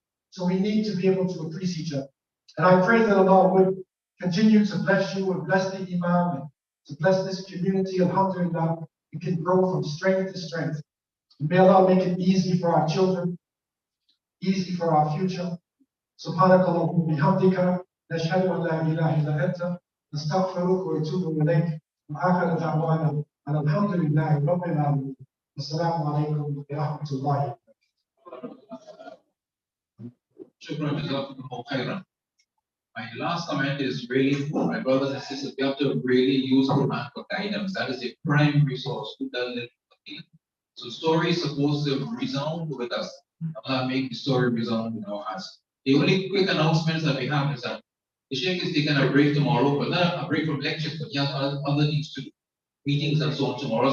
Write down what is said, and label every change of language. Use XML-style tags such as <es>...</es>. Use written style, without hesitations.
<en>So we need to be able to appreciate each other. And I pray that Allah would continue to bless you and bless the Imam and to bless this community. Alhamdulillah, we can grow from strength to strength. And may Allah make it easy for our children, easy for our future.</en> <ar>سبحانك اللهم وبحمدك نشهد أن لا إله إلا أنت نستغفرك ونتوب إليك وآخر دعوانا أن الحمد لله رب العالمين والسلام عليكم ورحمة الله. Shukran, jazakumullahu khairan.</ar> <en>My last comment is really for my brothers and sisters. We have to really use Quran for guidance. That is a prime resource. Who does it? So story is supposed to resound with us. Allah make the story resound in our hearts. The only quick announcements that we have is that the Shaykh is taking a break tomorrow, but not a break from lectures, but he has other things to do, meetings and so on tomorrow.</en>